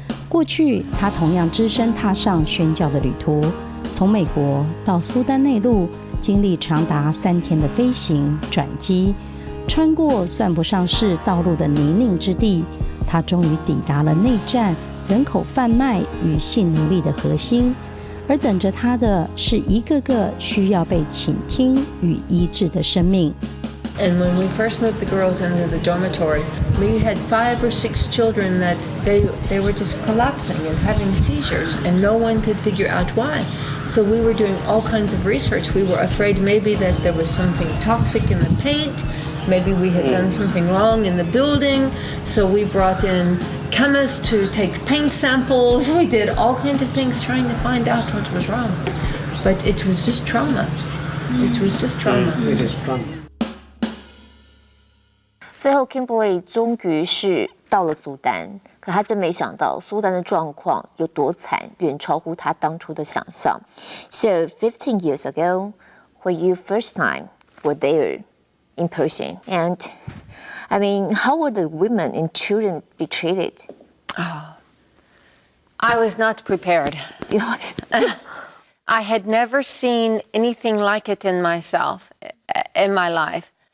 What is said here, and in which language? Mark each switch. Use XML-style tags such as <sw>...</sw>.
<zh>过去，他同样只身踏上宣教的旅途，从美国到苏丹内陆，经历长达3天的飞行转机，穿过算不上是道路的泥泞之地，他终于抵达了内战、人口贩卖与性奴隶的核心。而等着他的是一个个需要被倾听与医治的生命。</zh> <en>And when we first moved the girls into the dormitory, we had 5 or 6 children that they were just collapsing and having seizures, and no one could figure out why. So we were doing all kinds of research. We were afraid maybe that there was something toxic in the paint, maybe we had done something wrong in the building. So we brought in chemists to take paint samples. We did all kinds of things trying to find out what was wrong. But it was just trauma. It was just trauma. It is trauma.</en> <zh>最后 Kimberly 终于是到了苏丹，可他真没想到苏丹的状况有多惨，远超乎他当初的想象。</zh> <en>So 15 years ago, when you first time were there in person, and I mean, how were the women and children be treated? Oh, I was not prepared. I had never seen anything like it in my life.</en>